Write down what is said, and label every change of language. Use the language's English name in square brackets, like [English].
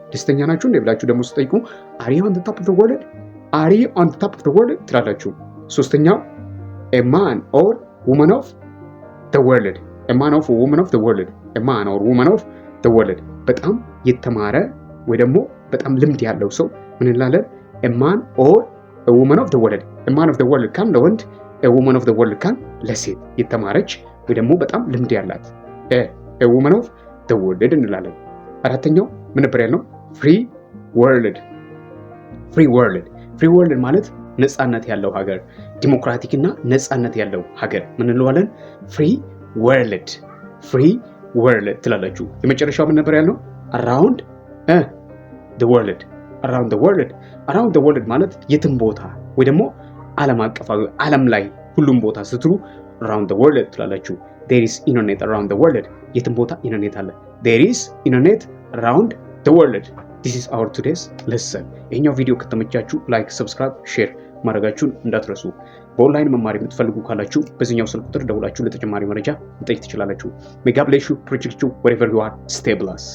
[Amharic] ደስተኛ ናችሁ እንዴ ብላችሁ ደግሞ ስጠይቁ [English] Are you on the top of the world? [Amharic] ትላላችሁ። ሶስተኛው [English] a man or woman of the world. [Amharic] በጣም የተማረ ወይ ደግሞ በጣም ልምድ ያለው ሰው ምን እንላለን? [English] a man or a woman of the world. a man of the world [Amharic] ካን ለወንድ [English] a woman of the world [Amharic] ካን ለሴት የተማረች ወይ ደግሞ በጣም ልምድ ያላት [English] a woman of the world [Amharic] እንላለን። አራተኛው ምን ነበር ያልነው? [English] free ወርልድ ፍሪ ወርልድ ፍሪ ወርልድ [Amharic] ማለት ነፃነት ያለው ሀገር፣ ዲሞክራቲክ እና ነፃነት ያለው ሀገር ምን እንለዋለን? [English] ፍሪ ወርልድ ፍሪ ወርልድ [Amharic] ትላላችሁ። የመጨረሻው ምን ነበር ያልነው? [English] አራውንድ the world around the world around the world [Amharic] ማለት የትም ቦታ ወይ ደግሞ ዓለም አቀፋዊ ዓለም ላይ ሁሉም ቦታ ስትሉ around the world ትላላችሁ። [English] there is internet around the world [Amharic] የትም ቦታ ኢንተርኔት አለ። [English] there is internet around the world this is our today's lesson። [Amharic] ይሄኛው ቪዲዮ ከተመቻችሁ ላይክ፣ ሰብስክራይብ፣ ሼር ማድረጋችሁን እንዳትረሱ። በኦንላይን መማር የምትፈልጉ ካላችሁ በዚህኛው ስልክ ቁጥር ደውላችሁ ለተጨማሪ መረጃ መጠየቅ ትችላላችሁ። [English] ሜጋ ብሌስ ዩ ፕሮጀክት ዩ wherever you are stay blessed።